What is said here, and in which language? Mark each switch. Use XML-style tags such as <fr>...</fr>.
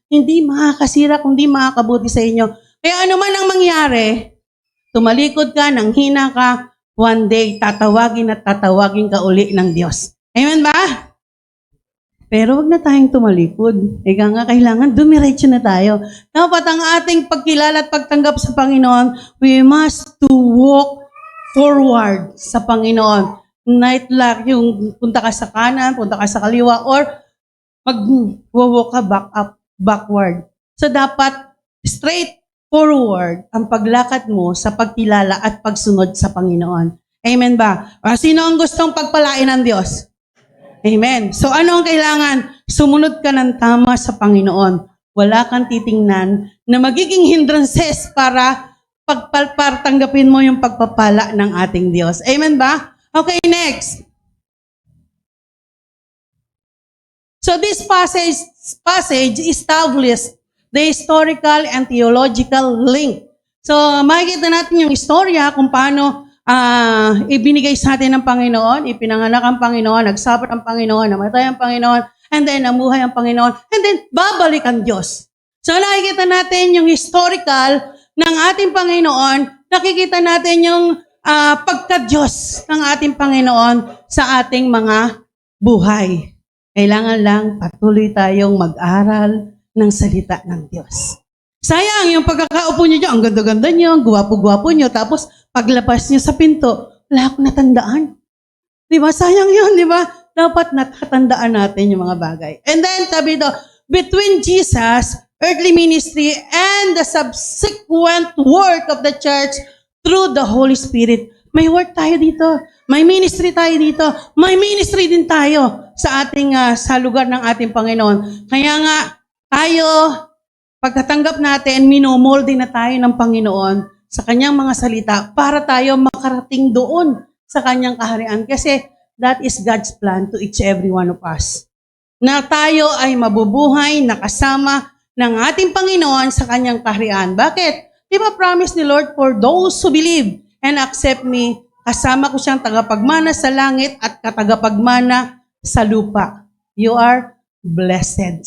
<tl>Hindi makakasira, kundi makakabuti sa inyo. Kaya ano man ang mangyari, tumalikod ka, nang hina ka,</tl> <en>one day,</en> <tl>tatawagin at tatawagin ka uli ng Diyos. Amen ba? Pero wag na tayong tumalikod. Ika nga, kailangan dumiretso na tayo. Dapat ang ating pagkilala at pagtanggap sa Panginoon,</tl> <en>we must to walk forward</en> <tl>sa Panginoon.</tl> <en>Not like</en> <tl>yung punta ka sa kanan, punta ka sa kaliwa, or mag-walk ka backward. So dapat</tl> <en>straight forward</en> <tl>ang paglakad mo sa pagkilala at pagsunod sa Panginoon. Amen ba? O, sino ang gustong pagpalain ng Diyos? Amen. So ano ang kailangan? Sumunod ka ng tama sa Panginoon. Wala kang titingnan na magiging hindrances para tanggapin mo yung pagpapala ng ating Diyos. Amen ba? Okay, next.</tl> <en>So this passage established the historical and theological link.</en> <tl>So makikita natin yung istorya kung paano ibinigay sa atin ng Panginoon, ipinanganak ang Panginoon, nagsuffer ang Panginoon, namatay ang Panginoon, and then namuhay ang Panginoon, and then babalik ang Diyos. So nakikita natin yung historical ng ating Panginoon, nakikita natin yung pagka-Diyos ng ating Panginoon sa ating mga buhay. Kailangan lang patuloy tayong mag-aral ng salita ng Diyos. Sayang, yung pagkakaupo niyo dyan, ang ganda-ganda niyo, ang guwapo-guwapo niyo, tapos paglabas niyo sa pinto, wala akong natandaan. Di ba? Sayang yun, di ba? Dapat natatandaan natin yung mga bagay.</tl> <en>And then,</en> <tl>sabi ito,</tl> <en>between Jesus' earthly ministry and the subsequent work of the church through the Holy Spirit,</en> <tl>may work tayo dito. May ministry tayo dito. May ministry din tayo sa ating sa lugar ng ating Panginoon. Kaya nga, tayo, pagkatanggap natin, minomolde na tayo ng Panginoon sa kanyang mga salita para tayo makarating doon sa kanyang kaharian.</tl> <en>Kasi that is God's plan to each every one of us.</en> <tl>Na tayo ay mabubuhay, nakasama ng ating Panginoon sa kanyang kaharian. Bakit? Di ba promise ni Lord,</tl> <en>for those who believe and accept me,</en> <tl>kasama ko siyang tagapagmana sa langit at katagapagmana sa lupa.</tl> <en>You are blessed.</en>